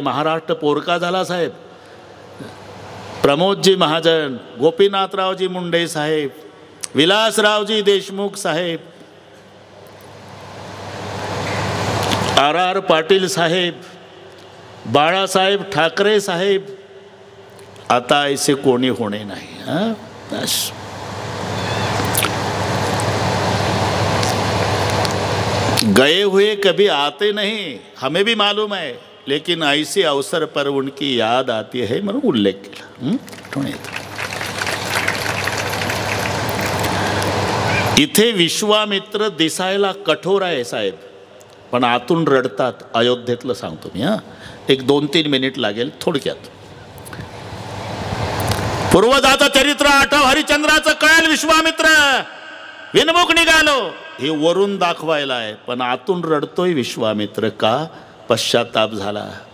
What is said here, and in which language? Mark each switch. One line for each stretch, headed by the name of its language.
Marathi: महाराष्ट्र पोरका झाला साहेब. प्रमोदजी महाजन, गोपीनाथरावजी मुंडे साहेब, विलासरावजी देशमुख साहेब, RR पाटील साहेब, बाळासाहेब ठाकरे साहेब. आता ऐसे कोणी होणे नाही.
Hindi: बस गए हुए कभी आते नहीं, हमें भी मालूम है, लेकिन ऐसे अवसर पर उनकी याद आती है
Marathi: म्हणून उल्लेख केला. इथे विश्वामित्र दिसायला कठोर आहे साहेब, पण आतून रडतात. अयोध्येतलं सांगतो मी. एक 2-3 मिनिट लागेल थोडक्यात. पूर्वजाचं चरित्र आठव, हरिश्चंद्राचं कळेल. विश्वामित्र विनमुख निघालो, हे वरून दाखवायला आहे, पण आतून रडतोय विश्वामित्र. का? पश्चाताप झाला.